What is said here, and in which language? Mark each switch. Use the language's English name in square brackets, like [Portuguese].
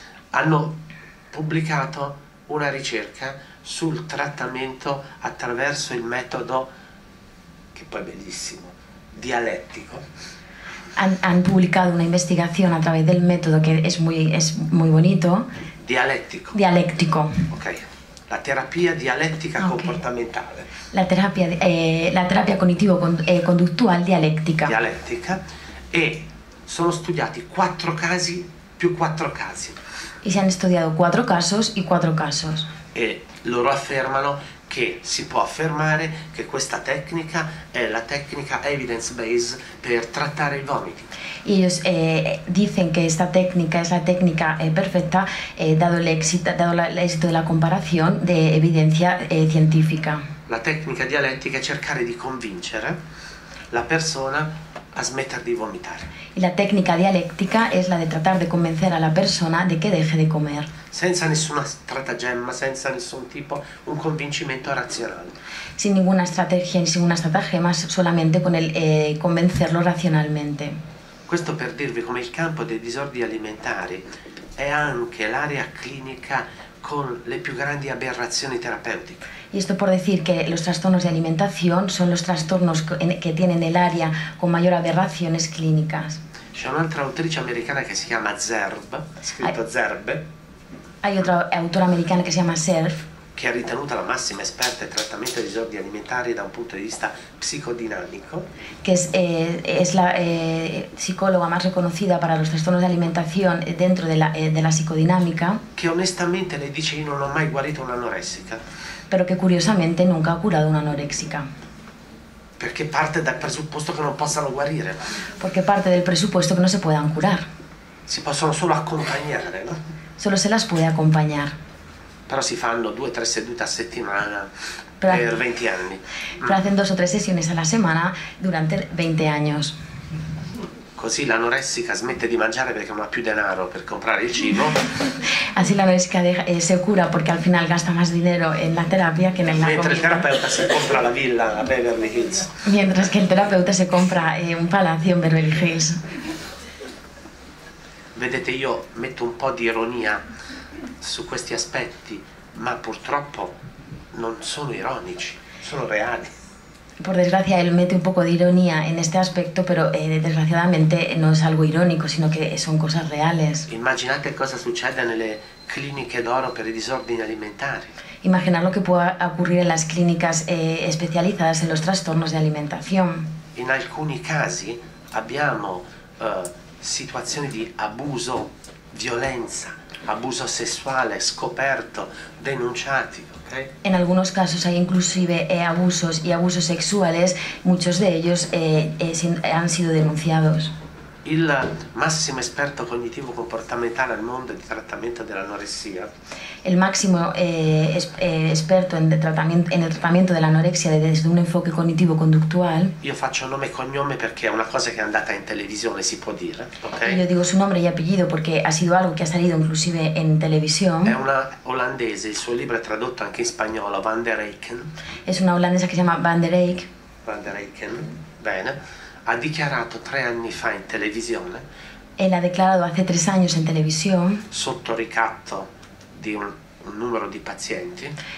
[Italian] hanno pubblicato una ricerca sul trattamento attraverso il metodo, che poi è bellissimo, dialettico. [Spanish] Han publicado una investigación a través del método que es muy bonito. Dialéctico. [Italian] Ok. La terapia dialettica comportamentale. [Spanish] La terapia cognitivo-conductual dialettica. [Italian] E sono studiati 4 casi più 4 casi. [Spanish] Y se han estudiado 4 casos y 4 casos. [Italian] E loro affermano che si può affermare che questa tecnica è la tecnica evidence-based per trattare il vomito. [Spanish] Y ellos dicen que esta técnica es la técnica perfecta dado el éxito de la comparación de evidencia científica. [Italian] La tecnica dialettica è cercare di convincere la persona a smettere di vomitare. [Spanish] Y la técnica dialéctica es la de tratar de convencer a la persona de que deje de comer. [Italian] Senza nessuna stratagemma, senza nessun tipo, un convincimento razionale. [Spanish] Sin ninguna estrategia, sin ninguna estratagema, solamente con el convencerlo razionalmente. [Italian] Questo per dirvi come il campo dei disordini alimentari è anche l'area clinica con le più grandi aberrazioni terapeutiche. [Spanish] Y esto por decir que los trastornos de alimentación son los trastornos que tienen el área con mayor aberraciones clínicas. [Italian] C'è un'altra autrice americana che si chiama Zerb, scritto Zerb. [Spanish] Hay otra autora americana que se llama Zerb, [Italian] che è ritenuta la massima esperta in trattamento dei disordini alimentari da un punto di vista psicodinamico. [Spanish] Que es la psicóloga más reconocida para los trastornos de alimentación dentro de la psicodinámica. [Italian] Che onestamente lei dice: io non ho mai guarito un'anoressica. [Spanish] Pero que curiosamente nunca ha curado una anoréxica. [Italian] Perché parte dal presupposto che non possano guarire. [Spanish] Porque parte del presupuesto que no se puedan curar. [Italian] Si possono solo accompagnare, no? [Spanish] Solo se las puede acompañar. [Italian] Però si fanno 2 o 3 sedute a settimana per 20 anni. [Spanish] Pero hacen 2 o 3 sesiones a la semana durante 20 años. [Italian] Così l'anoressica smette di mangiare perché non ha più denaro per comprare il cibo. [Spanish] Así la anoréxica se cura porque al final gasta más dinero en la terapia que en la [Italian] Mentre [Spanish] comida. [Italian] il terapeuta si compra la villa a Beverly Hills. [Spanish] Mientras que el terapeuta se compra un palacio en Beverly Hills. [Italian] Vedete, io metto un po' di ironia su questi aspetti, ma purtroppo non sono ironici, sono reali. [Spanish] Por desgracia, él mete un poco de ironía en este aspecto, pero desgraciadamente no es algo irónico, sino que son cosas reales. [Italian] Immaginate cosa succede nelle cliniche d'oro per i disordini alimentari. [Spanish] Imaginar lo que pueda ocurrir en las clínicas especializadas en los trastornos de alimentación. [Italian] In alcuni casi abbiamo situazioni di abuso, violenza, abuso sessuale scoperto, denunciati. [English] Okay? [Spanish] En algunos casos hay inclusive abusos y abusos sexuales, muchos de ellos han sido denunciados. [Italian] il massimo esperto cognitivo-comportamentale al mondo di trattamento dell'anoressia. [Spanish] El máximo experto en el tratamiento de la anorexia desde un enfoque cognitivo-conductual. [Italian] Io faccio nome e cognome perché è una cosa che è andata in televisione, si può dire, ok? [Spanish] Yo digo su nombre y apellido porque ha sido algo que ha salido inclusive en televisión. [Italian] È una olandese, il suo libro è tradotto anche in spagnolo, Van der Eycken. [Spanish] Es una holandesa que se llama Van der Eyck. [Italian] Van der Eycken, bene. Ha dichiarato 3 anni fa in televisione, [Spanish] Él ha declarado hace 3 años en televisión, [Italian] sotto ricatto di un numero di pazienti,